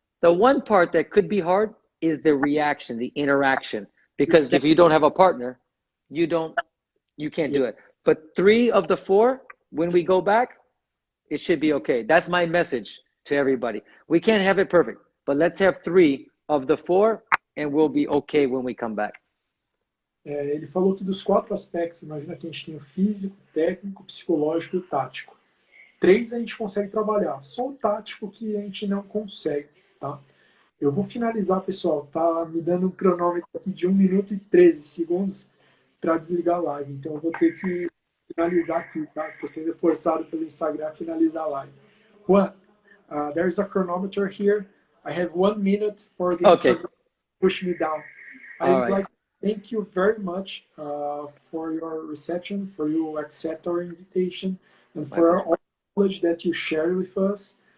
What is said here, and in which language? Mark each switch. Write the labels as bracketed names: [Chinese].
[English] The one part that could be hard is the reaction, the interaction, because if you don't have a partner, you can't do it. But 3 of the 4, when we go back, it should be okay. That's my message to everybody. We can't have it perfect, but let's have 3 of the 4 and we'll be okay when we come back. [Portuguese] Ele falou que dos 4 aspectos, imagina que a gente tem o físico, técnico, psicológico e o tático. 3 a gente consegue trabalhar, só o tático que a gente não consegue, tá? Eu vou finalizar, pessoal, tá me dando um cronômetro aqui de 1 minuto e 13 segundos para desligar a live, então eu vou ter que finalizar aqui, tá? Estou sendo forçado pelo Instagram a finalizar a live. [English] Juan, there's a chronometer here. I have 1 minute for the Instagram to push me down. I would like to thank you very much for your reception, for you accept our invitation, and for all the knowledge that you share with us.